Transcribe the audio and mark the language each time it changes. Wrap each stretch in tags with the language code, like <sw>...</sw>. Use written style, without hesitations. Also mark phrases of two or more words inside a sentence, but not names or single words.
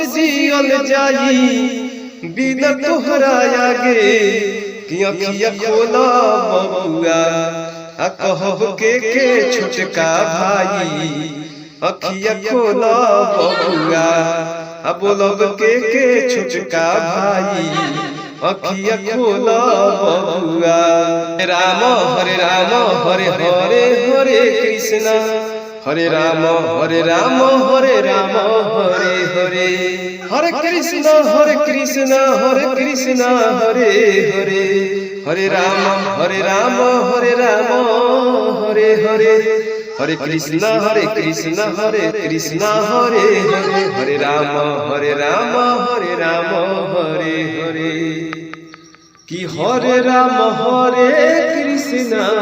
<bho>जियल जाई बिना तोहरा आगे कि अखिया खोला बबुआ आ कहब के छोटका भाई अखिया खोला बबुआ आ बोलब के छोटका भाई अखिया खोला बबुआ</bho> <sa>राम हरे हरे हरे कृष्ण हरे राम हरे हरे हरे हरे कृष्ण हरे कृष्ण हरे हरे हरे राम हरे हरे हरे हरे कृष्ण हरे हरे हरे हरे राम हरे हरे कि हरे राम हरे कृष्ण</sa>